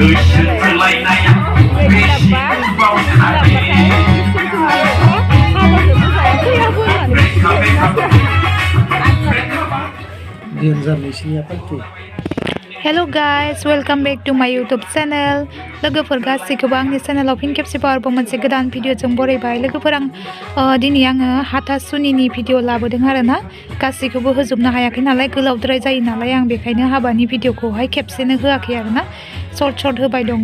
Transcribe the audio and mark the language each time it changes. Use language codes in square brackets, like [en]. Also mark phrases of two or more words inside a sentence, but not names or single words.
[en] Hello guys, welcome back to my YouTube channel. [brx] लोगोफोर गासैखौबो आंनि चेनेलाव फिन खेबसेबाव आरोबाव मोनसे गोदान भिडिअजों बरायबाय। लोगोफोर आं दिनै आङो हाथासुनिनि भिडिअ लाबोदों आरोना। गासैखौबो होजोबनो हायाखै नालाय, गोलावद्राय जायो नालाय, आं बेखायनो हाबानि भिडिअखौहाय खेबसेनो होआखै आरोना, सर्ट होबाय दङ।